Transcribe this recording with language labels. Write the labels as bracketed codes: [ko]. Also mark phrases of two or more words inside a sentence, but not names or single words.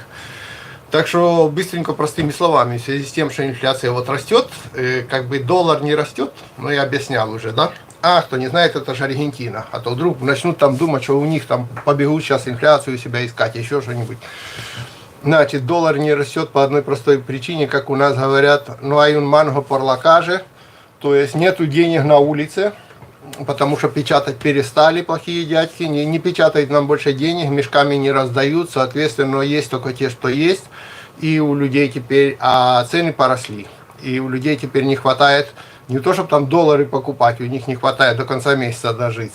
[ru] Так что быстренько, простыми словами, в связи с тем, что инфляция вот растет, как бы доллар не растет, но я объяснял уже, да? А, кто не знает, это же Аргентина. А то вдруг начнут там думать, что у них там побегут сейчас инфляцию себя искать, еще что-нибудь. Значит, доллар не растет по одной простой причине, как у нас говорят, ну [es] hay un mango por la calle, [ru] то есть нету денег на улице, потому что печатать перестали плохие дядьки, не печатают нам больше денег, мешками не раздают, соответственно, есть только те, что есть, и у людей теперь, цены поросли, и у людей теперь не хватает Не то, чтобы там доллары покупать, у них не хватает до конца месяца дожить.